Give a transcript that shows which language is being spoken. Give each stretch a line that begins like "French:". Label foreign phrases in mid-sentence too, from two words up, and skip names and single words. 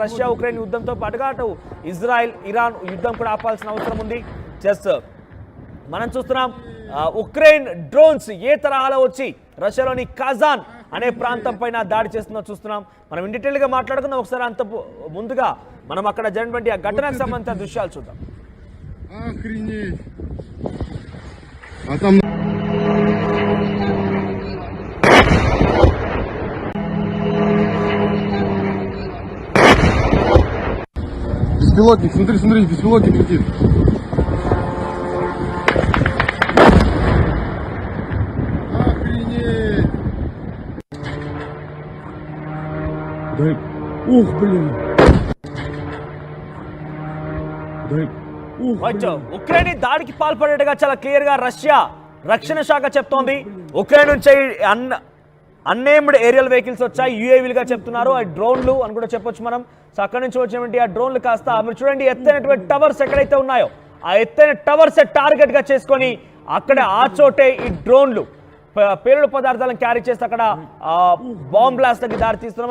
Telugu: రష్యా ఉక్రెయిన్ యుద్ధంతో పాటుగా అటు ఇజ్రాయెల్ ఇరాన్ యుద్ధం కూడా ఆపాల్సిన అవసరం ఉంది. మనం చూస్తున్నాం ఉక్రెయిన్ డ్రోన్స్ ఏ తరహాలో వచ్చి రష్యాలోని కజాన్ అనే ప్రాంతం పైన దాడి చేస్తుందో చూస్తున్నాం. మనం
English: in detail
Telugu: గా మాట్లాడుకుందాం. ఒకసారి అంత ముందుగా మనం అక్కడ జరిగినటువంటి ఆ ఘటనకు సంబంధించిన దృశ్యాలు చూద్దాం.
Russian: Беспилотник, смотри, беспилотник летит. Охренеть! Дай... Ух, блин! Дай...
Telugu: ఉక్రెయిన్ దాడికి పాల్పడేట్టుగా చాలా క్లియర్ గా రష్యా రక్షణ శాఖ చెప్తోంది. ఉక్రెయిన్ నుంచి
English: unmanned aerial vehicles
Telugu: వచ్చాయి, యుఏవీలుగా చెప్తున్నారు. ఆ డ్రోన్లు అని కూడా చెప్పొచ్చు మనం. సో అక్కడి నుంచి వచ్చినటువంటి ఆ డ్రోన్లు కాస్త మీరు చూడండి, ఎత్తైనటువంటి టవర్స్ ఎక్కడైతే ఉన్నాయో ఆ ఎత్తైన టవర్స్ టార్గెట్ గా చేసుకొని అక్కడ ఆ చోటే ఈ డ్రోన్లు పేలుడు పదార్థాలను క్యారీ చేస్తే అక్కడ
English: bomb blast
Telugu: కి దారి తీస్తున్నాం.